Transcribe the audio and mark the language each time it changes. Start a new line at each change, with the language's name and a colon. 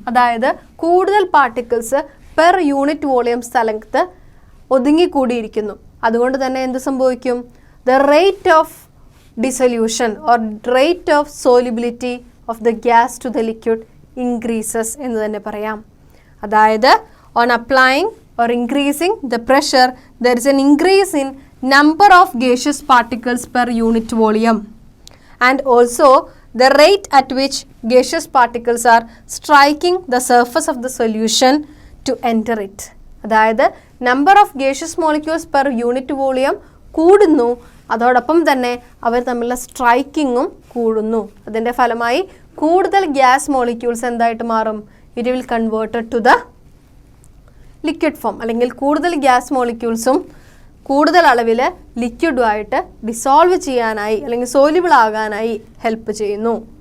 Malayalam: അതായത് കൂടുതൽ particles per unit volume സ്ഥലത്ത് ഒതുങ്ങിക്കൂടിയിരിക്കുന്നു. അതുകൊണ്ട് തന്നെ എന്ത് സംഭവിക്കും?
English: The rate of dissolution or rate of solubility of the gas to the liquid increases എന്ന് തന്നെ പറയാം.
Malayalam: അതായത്
English: On applying or increasing the pressure, there is an increase in number of gaseous particles per unit volume, and also the rate at which gaseous particles are striking the surface of the solution to enter it.
Malayalam: അതായത്
English: number of gaseous molecules per unit volume
Malayalam: കൂടുന്നു, അതോടൊപ്പം തന്നെ അവർ തമ്മിലുള്ള സ്ട്രൈക്കിങ്ങും കൂടുന്നു. അതിൻ്റെ ഫലമായി കൂടുതൽ gas molecules എന്തായിട്ട് മാറും?
English: it will converted to the liquid form,
Malayalam: അല്ലെങ്കിൽ കൂടുതൽ ഗ്യാസ് മോളിക്യൂൾസും കൂടുതൽ അളവിൽ ലിക്വിഡുമായിട്ട് ഡിസോൾവ് ചെയ്യാനായി അല്ലെങ്കിൽ സോലിബിൾ ആകാനായി ഹെൽപ്പ് ചെയ്യുന്നു.